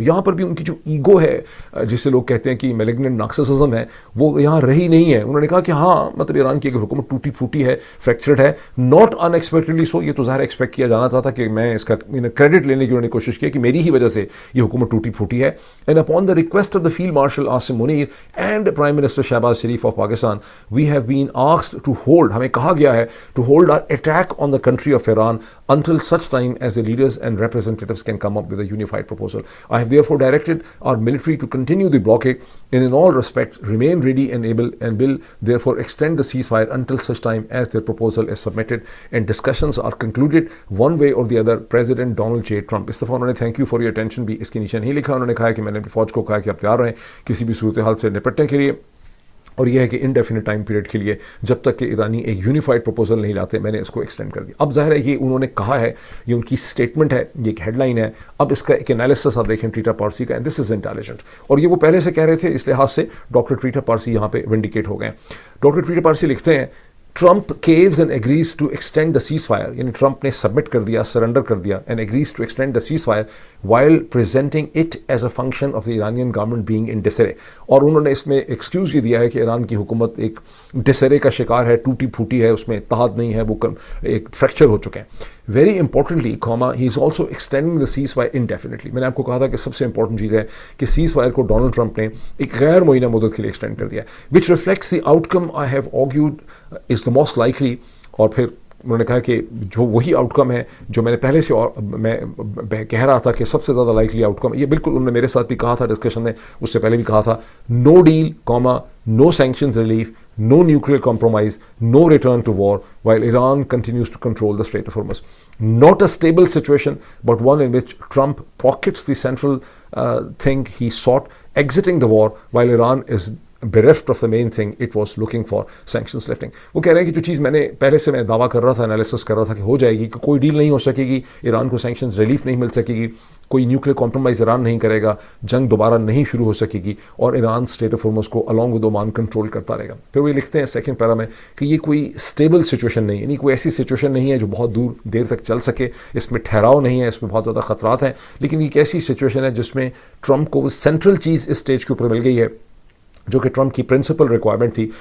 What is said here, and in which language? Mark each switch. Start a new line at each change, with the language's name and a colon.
Urdu: یہاں پر بھی ان کی جو ایگو ہے, جسے لوگ کہتے ہیں کہ میلیگننٹ نارسسزم ہے, وہ یہاں رہی نہیں ہے. انہوں نے کہا کہ ہاں, مطلب ایران کی اگر حکومت ٹوٹی پھوٹی ہے, فریکچرڈ ہے,
English: not unexpectedly so.
Urdu: یہ تو ظاہر ایکسپیکٹ کیا جانا تھا کہ میں اس کا کریڈٹ لینے کی انہوں نے کوشش کی کہ میری ہی وجہ سے یہ حکومت ٹوٹی پھوٹی ہے.
English: And upon the request of the Field Marshal Asim Munir and Prime Minister Shahbaz Sharif of Pakistan, we have been asked to hold,
Urdu: ہمیں کہا گیا ہے,
English: to hold our attack on the country of Iran until such time as the leaders and representatives can come up with a unified proposal. I have therefore directed our military to continue the blockade and in all respects remain ready and able, and will therefore extend the ceasefire until such time as their proposal is submitted and discussions are concluded one way or the other. President Donald J. Trump.
Urdu: اس دفعہ انہوں نے
English: thank you for your attention
Urdu: بھی اس کے نیچے نہیں لکھا. انہوں نے کہا کہ میں نے فوج کو کہا کہ آپ تیار رہیں کسی بھی صورتحال سے نپٹنے کے لیے, اور یہ ہے کہ انڈیفینٹ ٹائم پیریڈ کے لیے, جب تک کہ ایرانی ایک یونیفائڈ پروپوزل نہیں لاتے, میں نے اس کو ایکسٹینڈ کر دیا. اب ظاہر ہے یہ انہوں نے کہا ہے, یہ ان کی اسٹیٹمنٹ ہے, یہ ایک ہیڈ لائن ہے. اب اس کا ایک انالیسس آپ دیکھیں ٹریٹا پارسی کا,
English: and this is intelligent,
Urdu: اور یہ وہ پہلے سے کہہ رہے تھے, اس لحاظ سے ڈاکٹر ٹریٹا پارسی یہاں پہ ونڈیکیٹ ہو گئے.
English: doctor Trita Parsi
Urdu: لکھتے ہیں,
English: Trump caves and agrees to extend the ceasefire.
Urdu: یعنی ٹرمپ نے سبمٹ کر دیا,
English: Surrender کر دیا, and agrees to extend the ceasefire while presenting it as a function of the Iranian government being in disarray.
Urdu: اور انہوں نے اس میں ایکسکیوز یہ دیا ہے کہ ایران کی حکومت ایک ڈسرے کا شکار ہے, ٹوٹی پھوٹی ہے, اس میں اتحاد نہیں ہے, وہ ایک فریکچر ہو چکے ہیں.
English: Very importantly he is also extending the ceasefire indefinitely.
Urdu: میں نے آپ کو کہا تھا کہ سب سے امپورٹنٹ چیز ہے کہ سیز فائر کو ڈونلڈ ٹرمپ نے ایک غیر معینہ مدت کے لیے ایکسٹینڈ کر دیا,
English: Which reflects the outcome I have argued is the most likely.
Urdu: اور پھر انہوں نے کہا کہ جو وہی آؤٹ کم ہے جو میں نے پہلے سے میں کہہ رہا تھا کہ سب سے زیادہ لائکلی آؤٹ کم, یہ بالکل انہوں نے میرے ساتھ بھی کہا تھا ڈسکشن میں, اس سے پہلے بھی کہا تھا,
English: No deal, no sanctions relief, no nuclear compromise, no return to war, while Iran continues to control the Strait of Hormuz. Not a stable situation, but one in which Trump pockets the central thing he sought, exiting the war, while Iran is bereft of the main thing it was looking for, sanctions lifting.
Urdu: وہ کہہ رہے ہیں کہ جو چیز میں نے پہلے سے میں دعویٰ کر رہا تھا, انالیسس کر رہا تھا کہ ہو جائے گی, کہ کوئی ڈیل نہیں ہو سکے گی, ایران کو سینکشنز ریلیف نہیں مل سکے گی, کوئی نیوکلیر کمپرومائز ایران نہیں کرے گا, جنگ دوبارہ نہیں شروع ہو سکے گی, اور ایران اسٹیٹ آف ہارمز کو
English: along with
Urdu: Oman کنٹرول کرتا رہے گا. پھر وہ لکھتے ہیں سیکنڈ پیرا میں کہ یہ کوئی اسٹیبل سچویشن نہیں ہے, یعنی کوئی ایسی سچویشن نہیں ہے جو بہت دیر تک چل سکے, اس میں ٹھہراؤ نہیں ہے, اس میں بہت زیادہ خطرات ہیں, لیکن یہ ایک ایسی سچویشن ہے جس میں ٹرمپ کو وہ سینٹرل چیز اس اسٹیج کے اوپر مل گئی ہے جو کہ ٹرمپ کی پرنسپل ریکوائرمنٹ تھی.